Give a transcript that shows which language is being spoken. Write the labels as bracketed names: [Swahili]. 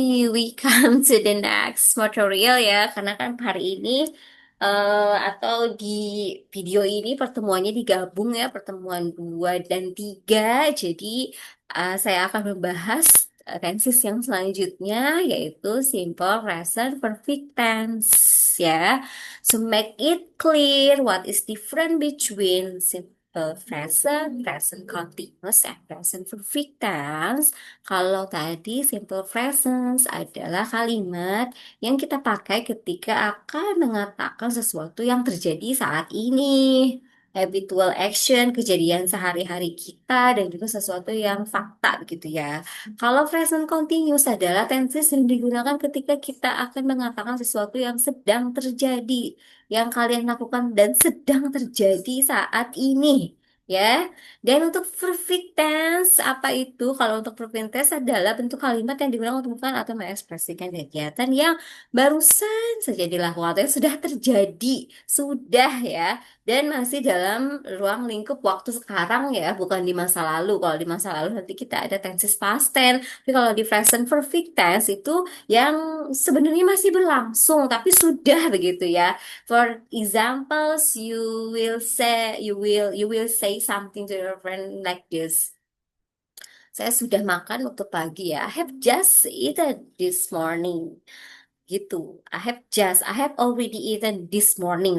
[English] We come to the next tutorial [Indonesian] ya, karena kan hari ini atau di video ini pertemuannya digabung ya, pertemuan 2 dan 3. Jadi saya akan membahas tenses yang selanjutnya, yaitu simple present perfect tense ya. [English] So make it clear what is different between simple present, present continuous, and present perfect tense. [Indonesian] Kalau tadi simple presence adalah kalimat yang kita pakai ketika akan mengatakan sesuatu yang terjadi saat ini. Habitual action, kejadian sehari-hari kita, dan juga sesuatu yang fakta begitu ya. Kalau present continuous adalah tenses yang digunakan ketika kita akan mengatakan sesuatu yang sedang terjadi, yang kalian lakukan dan sedang terjadi saat ini. Ya, dan untuk perfect tense, apa itu? Kalau untuk perfect tense adalah bentuk kalimat yang digunakan untuk melakukan atau mengekspresikan kegiatan yang barusan saja dilakukan atau yang sudah terjadi, sudah ya, dan masih dalam ruang lingkup waktu sekarang ya, bukan di masa lalu. Kalau di masa lalu nanti kita ada tenses past tense, tapi kalau di present perfect tense itu yang sebenarnya masih berlangsung, tapi sudah begitu ya. [English] For examples, you will say something to your friend like this. [Indonesian] Saya sudah makan waktu pagi ya. [English] I have just eaten this morning. Gitu. I have already eaten this morning.